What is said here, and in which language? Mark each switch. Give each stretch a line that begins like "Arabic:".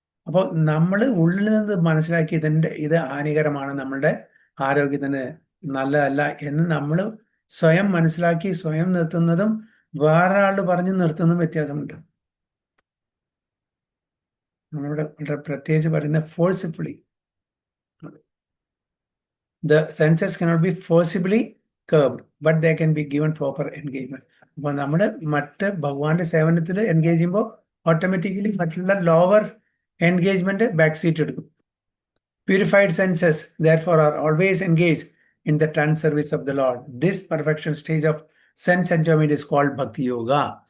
Malayalam: അപ്പോൾ നമ്മൾ ഉള്ളിൽ നിന്ന് മനസ്സിലാക്കി ഇത് ഹാനികരമാണ്, നമ്മളുടെ ആരോഗ്യത്തിന് നല്ലതല്ല എന്ന് നമ്മൾ സ്വയം മനസ്സിലാക്കി സ്വയം നിർത്തുന്നതും വേറെ ആൾ പറഞ്ഞ് നിർത്തുന്നതും വ്യത്യാസമുണ്ട്. നമ്മളിവിടെ വളരെ പ്രത്യേകിച്ച് പറയുന്ന forcibly.
English: The senses cannot be forcibly curbed, but they can be given proper engagement.
Malayalam: അപ്പോൾ നമ്മൾ മറ്റ് ഭഗവാന്റെ സേവനത്തിൽ എൻഗേജ് ചെയ്യുമ്പോൾ ഓട്ടോമാറ്റിക്കലി മറ്റുള്ള
English: lower engagement back seat
Malayalam: എടുക്കും.
English: Purified senses, therefore, are always engaged in the trans service of the Lord. This perfection stage of sense enjoyment is called Bhakti Yoga.